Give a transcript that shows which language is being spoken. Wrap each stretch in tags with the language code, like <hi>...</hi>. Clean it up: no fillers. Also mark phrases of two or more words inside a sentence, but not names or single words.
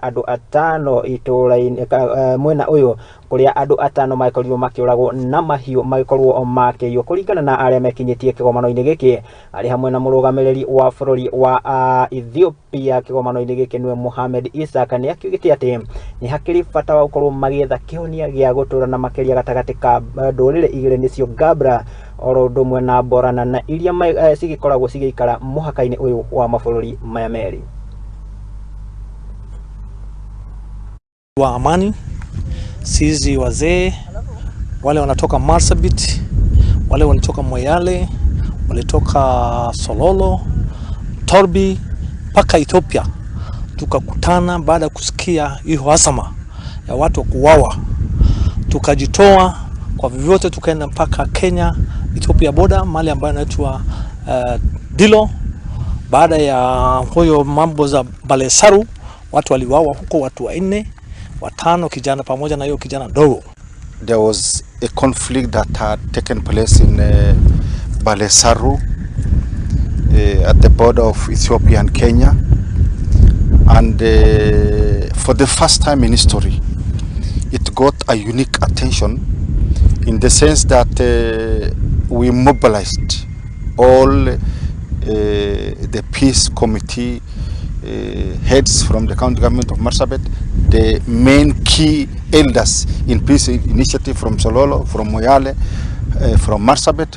<ki>andu atano ituraini mwena uyu kuria andu atano maikorirwo makiuragwo na mahiu magikorwo makiyo kuringana na aria mekinyitie kigomano-ini giki ari hamwe na murugamiriri wa bururi wa Ethiopia kigomano-ini giki niwe Mohamed Isaka ni akiugite ati ni hakiri bata wa gukorwo magietha kihonia gya gutura na makiria gatagati ka ndurire igire nicio Gabra orodumwe na Borana na iria cigikoragwo cigeikara muhaka-ini uyu wa mabururi maya meri</ki> <sw>wa amani. Sisi wazee wale wanatoka Marsabit, wale wanatoka Moyale, walitoka Sololo, Torbi paka Ethiopia, tukakutana baada ya kusikia hiyo hasama ya watu kuuawa, tukajitoa kwa vyovyote tukaenda mpaka Kenya Ethiopia border mahali ambayo inaitwa Dilo. Baada ya huyo mambo za Balesaru watu waliuawa huko, watu 4 watano, kijana pamoja na hiyo kijana dogo.</sw> <en>There was a conflict that had taken place in Balesaru at the border of Ethiopia and Kenya, and for the first time in history it got a unique attention in the sense that we mobilized all the peace committee heads from the county government of Marsabit, the main key elders in peace initiative from Sololo, from Moyale, from Marsabit.</en>